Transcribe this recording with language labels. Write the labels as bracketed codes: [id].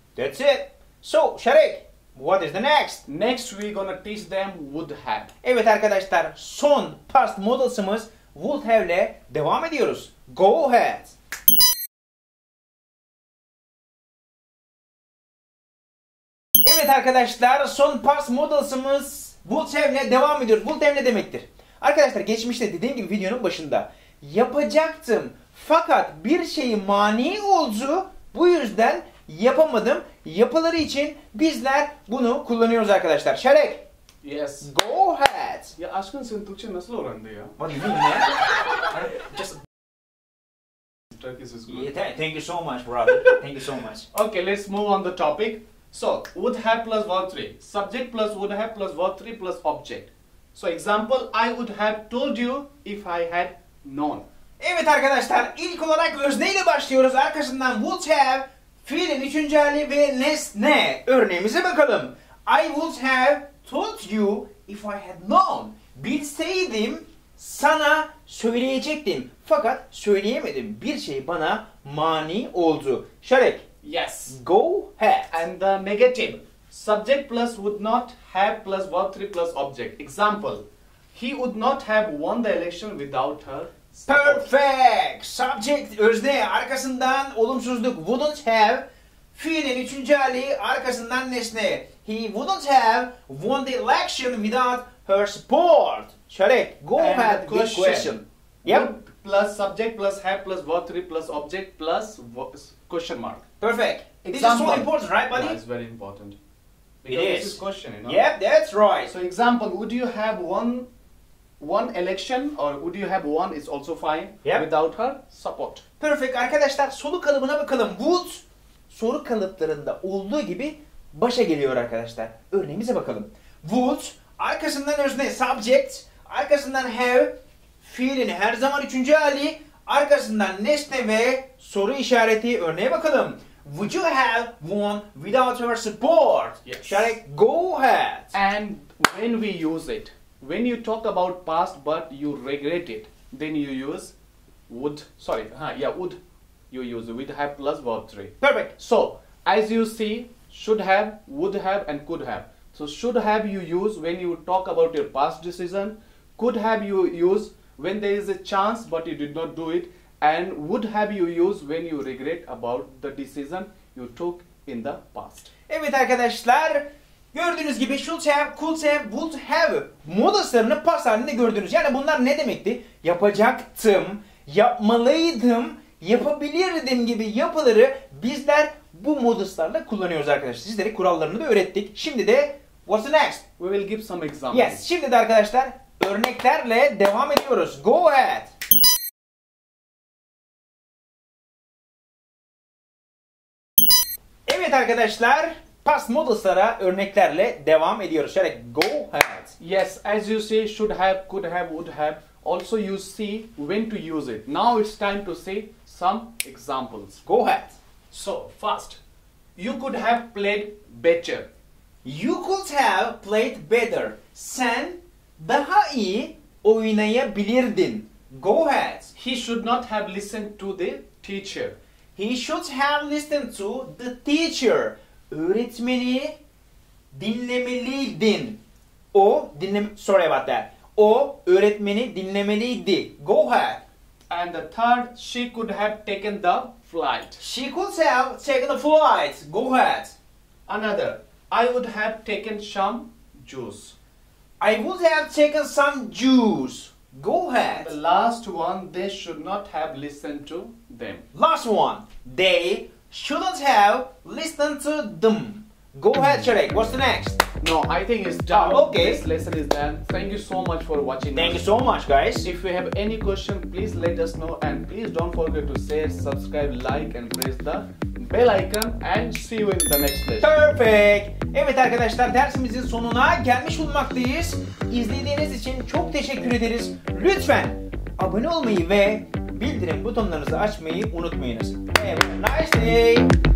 [en] That's it. So, Sharik, what is the next? Next we're gonna teach them would have. [tr] Evet arkadaşlar, son past modals'ımız would have ile devam ediyoruz. [en] Go ahead. [tr] Evet arkadaşlar, son past modals'ımız would have ile devam ediyoruz. Would have ne demektir? Arkadaşlar, geçmişte dediğim gibi videonun başında yapacaktım fakat bir şey mani oldu, bu yüzden yapamadım. Yapıları için bizler bunu kullanıyoruz arkadaşlar. Şarek, [en] Yes. go ahead. [tr] Ya aşkın sen Türkçe nasıl öğrendi ya? [en] What do you mean, man? Just Turkish is good. yeah, thank you so much, brother. Thank you so much. Okay, let's move on the topic. So, would have plus verb 3. Subject plus would have plus verb 3 plus object. So, example, I would have told you if I had known. [tr] Evet arkadaşlar, ilk olarak özneyle başlıyoruz. Arkasından would have, fiilin üçüncü hali ve nesne. Örneğimize bakalım. [en] I would have told you if I had known. [tr] Bilseydim sana söyleyecektim. Fakat söyleyemedim. Bir şey bana mani oldu. Şarek, [en] Yes. go ahead. And the negative. Subject plus would not have plus verb 3 plus object. Example, he would not have won the election without her support. Perfect. [tr] Subject özne, arkasından olumsuzluk wouldn't have, fiilin üçüncü hali, arkasından nesne. [en] He wouldn't have won the election without her support. Şarek, go And ahead the with question. Yep. Would plus subject plus have plus verb 3 plus object plus question mark. Perfect. This is Example. so important, right, buddy? Yeah, it's very important. It Because is. this is question, you know. Yep, that's right. So example, would you have one election, or would you have one is also fine Yep. without her support. Perfect. [tr] Arkadaşlar, soru kalıbına bakalım. Would soru kalıplarında olduğu gibi başa geliyor arkadaşlar. Örneğimize bakalım. Would, arkasından özne subject, arkasından have, fiilin her zaman üçüncü hali, arkasından nesne ve soru işareti. Örneğe bakalım. [en] Would you have won without her support? Yes. Shall I go ahead? And when we use it, when you talk about past but you regret it, then you use would. Sorry, would. You use would have plus verb 3. Perfect. So, as you see, should have, would have, and could have. So, should have you use when you talk about your past decision. Could have you use when there is a chance but you did not do it. And would have you use when you regret about the decision you took in the past. [tr] Evet arkadaşlar, gördüğünüz gibi should have, could have, would have modaslarını pas halinde gördünüz. Yani bunlar ne demekti? Yapacaktım, yapmalıydım, yapabilirdim gibi yapıları bizler bu moduslarla kullanıyoruz arkadaşlar. Sizlere kurallarını da öğrettik. Şimdi de [en] what's the next? We will give some examples. [tr] Yes, şimdi de arkadaşlar örneklerle devam ediyoruz. [en] Go ahead. [tr] Evet arkadaşlar, past moduslara örneklerle devam ediyoruz. Şöyle [en] go ahead. Yes, as you say, should have, could have, would have. Also you see when to use it. Now it's time to say some examples. Go ahead. So, first, you could have played better. You could have played better. [tr] Sen daha iyi oynayabilirdin. [en] Go ahead. He should not have listened to the teacher. He should have listened to the teacher. [tr] Öğretmeni dinlemeliydin. O [en] sorry about that. [tr] O öğretmeni dinlemeliydi. [en] Go ahead. And the third, she could have taken the flight. She could have taken the flight. Go ahead. Another, I would have taken some juice. I would have taken some juice. Go ahead. The last one, they should not have listened to them. Last one. They shouldn't have listened to them. Go ahead, Sharek. What's the next? No, I think it's done. Okay. This lesson is done. Thank you so much for watching. Thank you so much, guys. If you have any question, please let us know, and please don't forget to share, subscribe, like and press the bell icon, and see you in the next lesson. Perfect. [tr] Evet arkadaşlar, dersimizin sonuna gelmiş bulunmaktayız. İzlediğiniz için çok teşekkür ederiz. Lütfen abone olmayı ve bildirim butonlarınızı açmayı unutmayınız. [en] Have a nice day.